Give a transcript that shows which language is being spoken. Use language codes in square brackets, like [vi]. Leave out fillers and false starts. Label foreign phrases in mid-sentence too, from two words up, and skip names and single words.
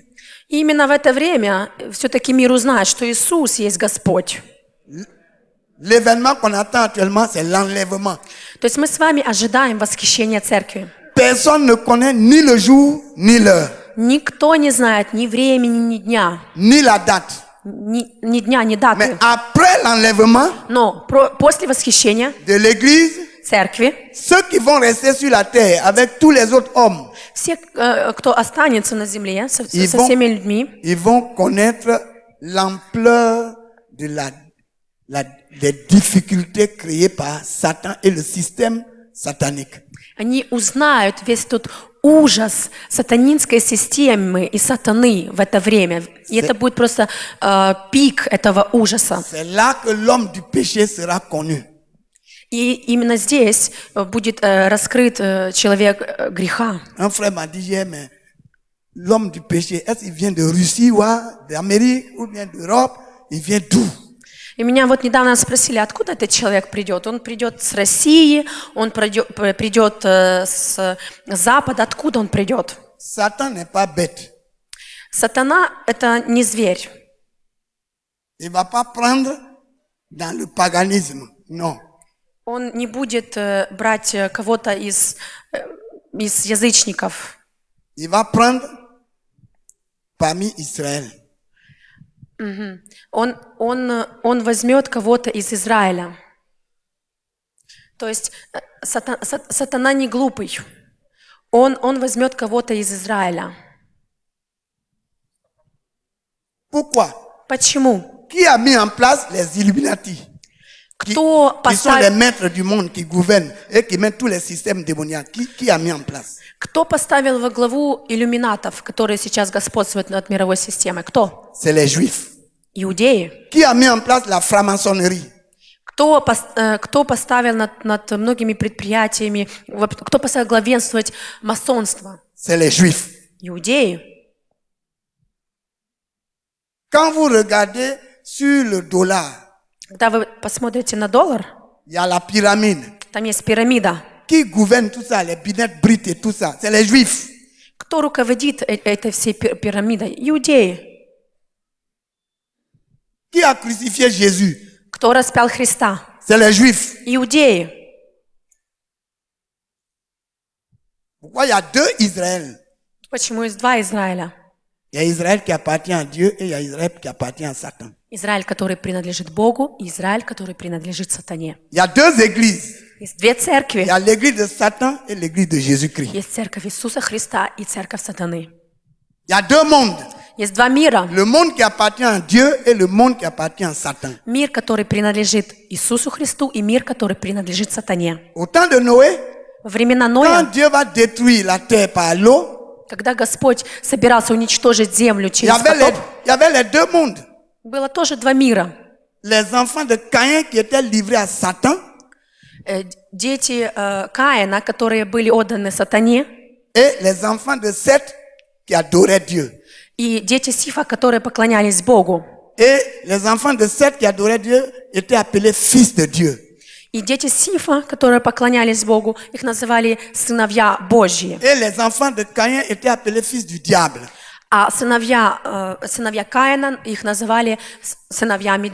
[ru] И именно в это время все-таки мир узнает, что Иисус есть Господь. [fr] L'événement qu'on attend actuellement, c'est l'enlèvement. [ru] То есть мы с вами ожидаем восхищения церкви. [fr] Personne ne connaît ni le jour, ni l'heure, [ru] Никто не знает ни времени, ни дня, [fr] ni la date. [ru] ни дня, ни [fr] Mais [ru] даты. [fr] après l'enlèvement [ru] Но после восхищения [fr] de l'Église, [ru] церкви, [fr] ceux qui vont rester sur la terre avec tous les autres hommes, [ru] все, кто останется на земле со [fr] Ils vont- [ru] всеми людьми, [fr] ils vont connaître l'ampleur de des difficultés créées par Satan et le système satanique. [ru] они узнают весь тот ужас сатанинской системы и сатаны в это время. И это будет просто пик этого ужаса. [fr] C'est là que l'homme du péché sera connu. [ru] И именно здесь будет раскрыт человек греха. [fr] Un frère m'a dit hier, mais l'homme du péché, est-ce qu'il vient de Russie ou d'Amérique ou bien d'Europe? Il vient d'où? [ru] И меня вот недавно спросили, откуда этот человек придет. Он придет с России, он придет с Запада. Откуда он придет? [fr] Satan n'est pas bête. [ru] Сатана – это не зверь. [fr] Il ne va pas prendre dans le paganisme. Non. [ru] Он не будет брать кого-то из язычников. [fr] Il va prendre parmi Israël. [ru] Он возьмет кого-то из Израиля. То есть сатана не глупый. Он возьмет кого-то из Израиля. [fr] Pourquoi? [ru] Почему? [fr] Qui a mis en place les Illuminati? [ru] Кто [fr] Qui sont les [ru] поставил, [fr] maîtres du monde, qui gouvernent et qui mettent tous les systèmes démoniaques. Qui a mis en place? [ru] кто поставил во главу иллюминатов, которые сейчас господствуют над мировой системой? Кто? [fr] C'est les Juifs. [ru] Иудеи. [fr] Qui a mis en place la franc-maçonnerie? [ru] Кто поставил над многими предприятиями, кто поставил главенствовать масонство? [fr] C'est les Juifs. [ru] Иудеи. [fr] Quand vous regardez sur le dollar, [ru] Когда вы посмотрите на доллар, [fr] il y a la pyramide. [ru] там есть пирамида. [fr] Qui gouverne tout ça, les binettes brites et tout ça? C'est les juifs. [ru] Кто руководит этой всей пирамидой? Иудеи. [fr] Qui a crucifié Jésus? [ru] Кто распял Христа? [fr] C'est les juifs. [ru] Иудеи. [fr] Pourquoi il y a deux Israël? [ru] Почему есть два Израиля? [fr] Il y a Israël qui appartient à Dieu et il y a Israël qui appartient à Satan. [ru] Израиль, который принадлежит Богу, и Израиль, который принадлежит сатане. [fr] Il y a deux églises. [ru] Есть две [fr] Il [ru] церкви. [fr] y a l'église de Satan et l'église de Jésus-Christ. [ru] Есть церковь Иисуса Христа и церковь сатаны. [fr] Il y a deux mondes. [ru] Есть два мира. [fr] Le monde qui appartient à Dieu et le monde qui appartient à Satan. [ru] Мир, который принадлежит Иисусу Христу, и мир, который принадлежит сатане. [fr] Au temps de Noé, [ru] Во времена [fr] quand [ru] Ноя, [fr] Dieu va détruire la terre par l'eau, [ru] когда Господь собирался уничтожить землю [fr] il y [ru] через [fr] avait [ru] потоп, [fr] il y avait les deux mondes. [ru] было тоже два мира. [fr] Les enfants de Caïn qui étaient livrés à Satan [ru] Дети Каина, которые были отданы сатане, [fr] et les enfants de Seth qui adoraient Dieu. [ru] и дети Сифа, которые поклонялись Богу. [fr] Et les enfants de Seth qui adoraient Dieu étaient appelés fils de Dieu. [ru] И дети Сифа, которые поклонялись Богу, их называли сыновья Божьи. [fr] Et les enfants de Caïn étaient appelés fils du diable. [ru] А сыновья Каина, их называли сыновьями